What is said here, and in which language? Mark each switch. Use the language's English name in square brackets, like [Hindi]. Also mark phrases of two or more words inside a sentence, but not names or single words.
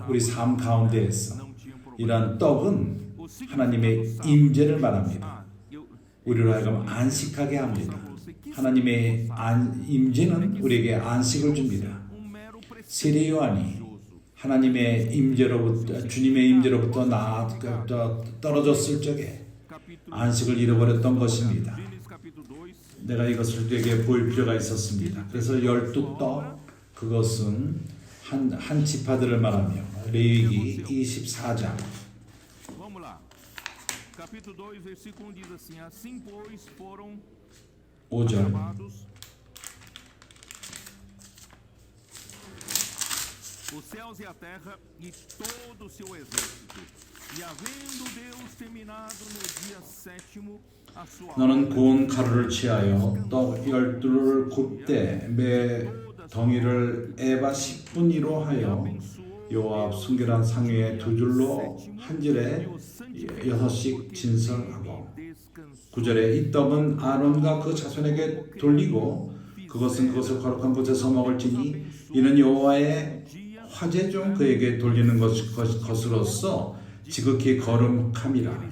[Korean] 우리 삶 가운데에서 [Portuguese] não tinham problema. [Korean] 이러한 떡은 하나님의 임재를 말합니다. 우리로 하여금 안식하게 합니다. 하나님의 임재는 우리에게 안식을 줍니다. 세례 요한이 하나님의 임재로부터 주님의 임재로부터 떨어졌을 적에 안식을 잃어버렸던 것입니다. 내가 이것을 되게 보일 필요가 있었습니다. 그래서 12떡 그것은 한 지파들을 말하며 레위기 24장 [Portuguese] Vamos lá. Capítulo 2, versículo 1 diz assim: Assim, pois, foram [Korean] 5절 [Portuguese] acabados os céus e a terra e todo o seu exército. E havendo Deus terminado no dia sétimo a sua [Korean] 너는 고운 가루를 취하여 떡 12를 굽되 매 덩이를 에바 10분위로 하여 여호와 앞 순결한 상 위에 2줄로 한 줄에 6씩 진설하고 9절에 이 떡은 아론과 그 자손에게 돌리고 그것은 그것을 거룩한 곳에서 먹을지니 이는 여호와의 화제 중 그에게 돌리는 것으로서 지극히 거룩함이라.